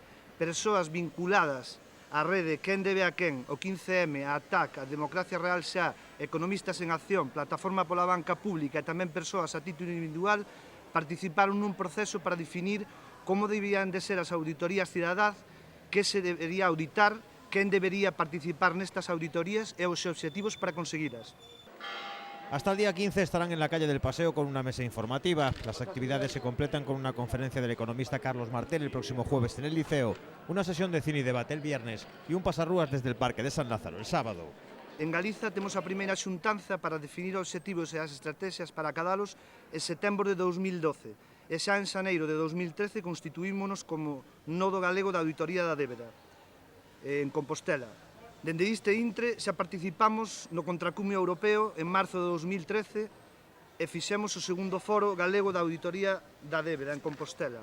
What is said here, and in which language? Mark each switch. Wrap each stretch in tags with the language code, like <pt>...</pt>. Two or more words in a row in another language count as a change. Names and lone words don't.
<gl>Persoas vinculadas á rede Quen debe a quen, o 15M, a ATAC, a Democracia Real Xa, Economistas en Acción, Plataforma pola Banca Pública e tamén persoas a título individual participaron nun proceso para definir como debían de ser as auditorías cidadás, que se debería auditar, quen debería participar nestas auditorías e os obxectivos para conseguilas.</gl> <es>Hasta el día 15 estarán en la calle del Paseo con una mesa informativa. Las actividades se completan con una conferencia del economista Carlos Martel el próximo jueves en el Liceo, una sesión de cine y debate el viernes y un pasarrúas desde el Parque de San Lázaro el sábado.</es> <gl>En Galiza temos a primeira xuntanza para definir os obxectivos e as estrategias para acadalos en setembro de 2012 e xa en xaneiro de 2013 constituímonos como Nodo Galego da Auditoría da Débeda en Compostela. Dende este intre xa participamos no Contracumio Europeo en marzo de 2013 e fixemos o segundo foro galego da Auditoría da Débeda en Compostela.</gl>